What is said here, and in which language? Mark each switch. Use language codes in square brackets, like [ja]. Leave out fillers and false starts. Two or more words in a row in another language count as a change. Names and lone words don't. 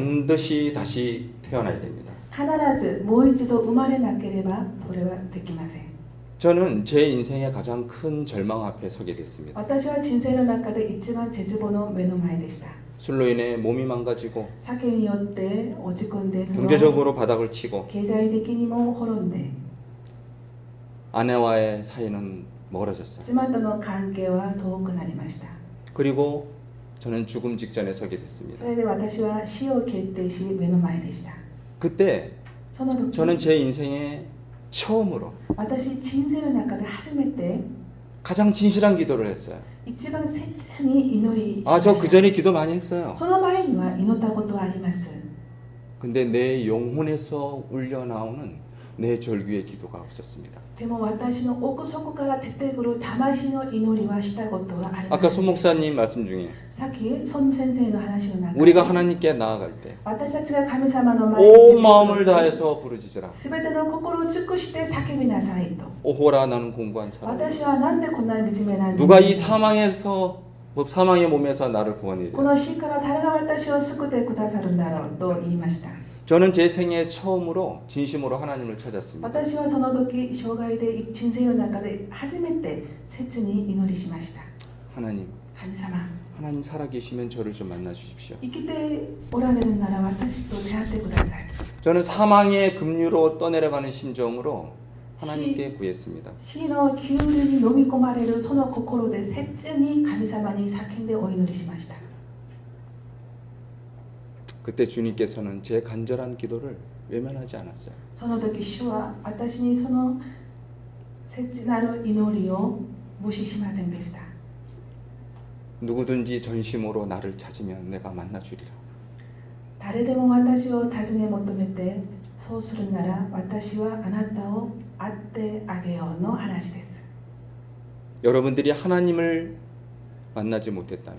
[ko] 반드시 다시 태어나야 됩니다. [ja] 必ずもう一度生まれなければそれはできません。 [ko] 저는 제 인생의 가장 큰 절망 앞에 서게 됐습니다. [ja] 私は人生の中で一番絶望の目の前でした。 [ko] 술로 인해 몸이 망가지고 [ja] 酒によって落ち込んで、その [ko] 경제적으로 바닥을 치고 [ja] 経済的にも滅んで、 [ko] 아내와의 사이는 멀어졌어요. [ja] 妻との関係は遠くなりました。 [ko] 그리고 저는 죽음 직전에 서게 [ja] そ [ko] 됐습니다. [ja] れで私は死を決定し目の前でした。 [ko] 그때 [ja] その時 [ko] 저는 제 인생에 처음으로 [ja] 私人生の中で初めて [ko] 가장 진실한 기도를 했어요. [ja] 一番切に祈りしま [ko] 아, 저 [ja] した。 [ko] 그전에 기도 많이 했어요. [ja] その前には祈ったことはあります。 [ko] 근데 내 영혼에서 울려 나오는 내 절규의 기도가 없었습니다. [ja] でも私の奥底から出てくる魂の祈りはしたことはありま [ko] 아까 [ja] せ [ko] 손 [ja] ん。 [ko] 목사님 말씀 중에 [ja] さっき孫先生の話の中で [ko] 우리가 하나님께 나아갈 때 [ja] 私たちが神様の前に [ko] 온 마음을 다해서 부르짖으라. [ja] すべての心を尽くして叫びなさいと。 [ko] 오호라 나는 공고한 사람. [ja] 私はなんでこんな惨めなんだ。 [ko] 누가 이 사망의 몸에서 나를 구원이래. [ja] この死から誰が私を救ってくださるんだろうと言いました。 [ko] 저는 제 생애 처음으로 진심으로 하나님을 찾았습니다. [ja] 私はその時生涯で人生の中で初めて切に祈りしました。 [ko] 하나님, [ja] 神様、 [ko] 하나님 살아계시면 저를 좀 만나 주십시오. [ja] 生きておられるなら私と出会ってください。 [ko] 저는 사망의 급류로 떠내려가는 심정으로 하나님께 구했습니다. [ja] 死の急流に飲み込まれるその心で切に神様に叫んでお祈りしました。 [ko] 그때 주님께서는 제 간절한 기도를 외면하지 않았어요. [ja] その時主は私にその切なる祈りを無視しませんでした。 [ko] 누구든지 전심으로 나를 찾으면 내가 만나 주리라. [ja] 誰でも私を尋ね求めてそうするなら私はあなたを会ってあげようの話です。 [ko] 여러분들이 하나님을 만나지 못했다면